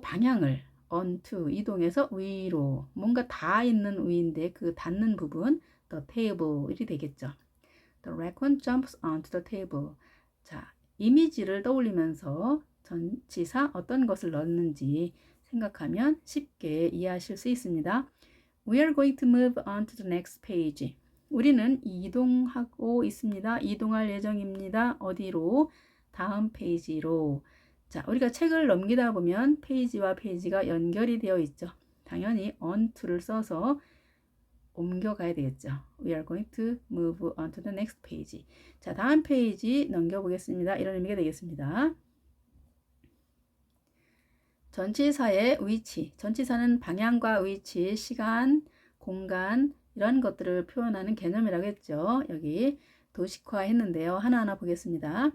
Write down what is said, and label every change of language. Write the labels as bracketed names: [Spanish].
[Korean] 방향을 onto, 이동해서 위로. 뭔가 닿아 있는 위인데 그 닿는 부분 the table이 되겠죠. [English] The raccoon jumps onto the table. [Korean] 자, 이미지를 떠올리면서 전치사 어떤 것을 넣는지 생각하면 쉽게 이해하실 수 있습니다. [English] We are going to move on to the next page. [Korean] 우리는 이동하고 있습니다. 이동할 예정입니다. 어디로? 다음 페이지로. 자, 우리가 책을 넘기다 보면 페이지와 페이지가 연결이 되어 있죠. 당연히 onto를 써서 옮겨가야 되겠죠. [English] We are going to move on to the next page. [Korean] 자, 다음 페이지 넘겨보겠습니다. 이런 의미가 되겠습니다. 전치사의 위치. 전치사는 방향과 위치, 시간, 공간 이런 것들을 표현하는 개념이라고 했죠. 여기 도식화 했는데요. 하나하나 보겠습니다.